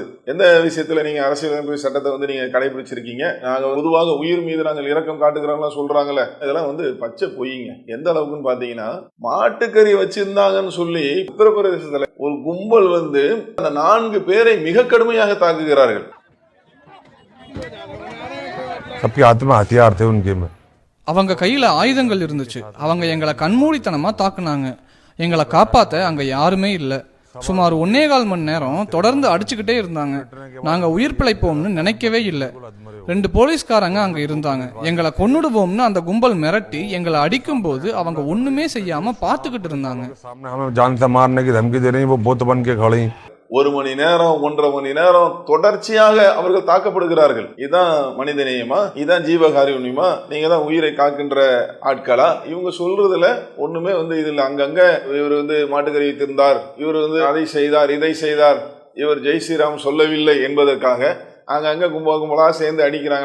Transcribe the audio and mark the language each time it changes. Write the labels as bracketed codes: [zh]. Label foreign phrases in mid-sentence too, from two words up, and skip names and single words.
[ta] எந்த விஷயத்துல நீங்க அரசியலமைப்பு சட்டத்தை நீங்க கடைபிடிச்சிருக்கீங்க? நாங்க பொதுவாக உயிர் மீது நாங்கள் இரக்கம் காட்டுகிறோம்லாம் சொல்றாங்கல்ல, இதெல்லாம் பச்சை பொய்யுங்க. எந்த அளவுக்குன்னு பாத்தீங்கன்னா, மாட்டுக்கறி வச்சிருந்தாங்கன்னு சொல்லி உத்தரப்பிரதேசத்துல ஒரு கும்பல் அந்த 4 பேரை மிக கடுமையாக தாக்குகிறார்கள். [hi] सबके हाथ में हथियार थे उनके में. [ta] அவங்க கையில ஆயுதங்கள் இருந்துச்சு. அவங்க எங்களை கண்மூடித்தனமா தாக்குனாங்க. எங்களை காப்பாத்த அங்க யாருமே இல்ல. சுமார் 1.25 மணி நேரம் தொடர்ந்து அடிச்சுக்கிட்டே இருந்தாங்க. நாங்க உயிர் பிழைப்போம்னு நினைக்கவே இல்லை. 2 போலீஸ்காரங்க அங்க இருந்தாங்க. எங்களை கொன்னுடுவோம்னு அந்த கும்பல் மிரட்டி எங்களை அடிக்கும் போது அவங்க ஒண்ணுமே செய்யாம பாத்துக்கிட்டு இருந்தாங்க. [hi] सामने हमें जान से मारने की धमकी दे रही वो बुत बन के खड़ी. [ta] 1 மணி நேரம் 1.5 மணி நேரம் தொடர்ச்சியாக அவர்கள் தாக்கப்படுகிறார்கள். இதுதான் மனிதநேயமா? இதுதான் ஜீவகாருண்யமா? நீங்க தான் உயிரை காக்கின்ற ஆட்களா? இவங்க சொல்றதுல ஒண்ணுமே இதுல அங்கங்க இவர் மாட்டுக்கறி வைத்திருந்தார், இவர் அதை செய்தார், இதை செய்தார், இவர் ஜெய் ஸ்ரீராம் சொல்லவில்லை என்பதற்காக அங்கங்க கும்பலா சேர்ந்து அடிக்கிறாங்களா?